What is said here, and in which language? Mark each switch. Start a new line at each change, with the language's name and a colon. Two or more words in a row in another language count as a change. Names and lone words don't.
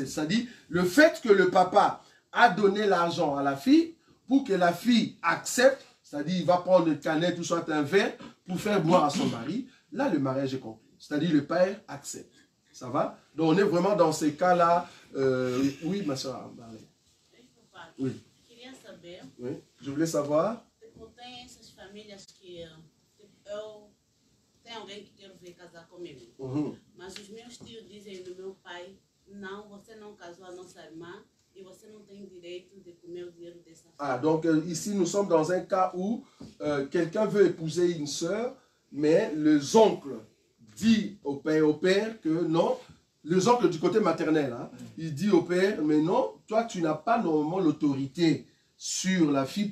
French: C'est-à-dire, le fait que le papa a donné l'argent à la fille, pour que la fille accepte, c'est-à-dire, il va prendre une canette ou soit un verre pour faire boire à son mari, là, le mariage est conclu. C'est-à-dire, le père accepte. Ça va? Donc, on est vraiment dans ces cas-là. Oui, ma soeur. Oui. Oui. Je voulais savoir.
Portuguese: tem alguém que quer vir casar comigo. Mas os meus tios dizem do meu pai, não, você não casou a nossa irmã e você não tem direito de comer o dinheiro dessa famille.
French: Ah, donc ici nous sommes dans un cas où quelqu'un veut épouser une sœur, mais les oncles disent au père que non, les oncles du côté maternel, hein, il dit au père, mais non, toi tu n'as pas normalement l'autorité sur la fille.